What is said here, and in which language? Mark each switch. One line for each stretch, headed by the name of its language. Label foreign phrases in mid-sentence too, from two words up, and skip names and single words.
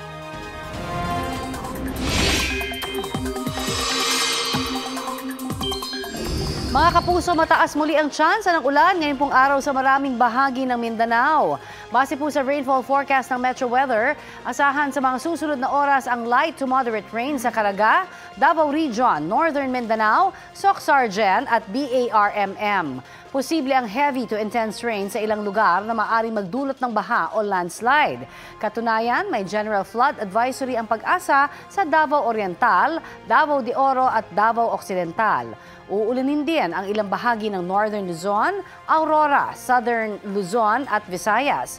Filipino: Mga kapuso, mataas muli ang tsansa ng ulan ngayon pong araw sa maraming bahagi ng Mindanao. Base po sa
English: rainfall forecast
Filipino: ng Metro Weather, asahan sa mga susunod na oras ang
English: light to moderate rain
Filipino: sa Caraga, Davao Region, Northern Mindanao, Soc-Sargen at BARMM. Posible ang
English: heavy to intense rain
Filipino: sa ilang lugar na maaaring magdulot ng baha o landslide. Katunayan, may
English: general flood advisory
Filipino: ang Pag-asa sa Davao Oriental, Davao de Oro at Davao Occidental. Uulanin din ang ilang bahagi ng Northern Luzon, Aurora, Southern Luzon at Visayas.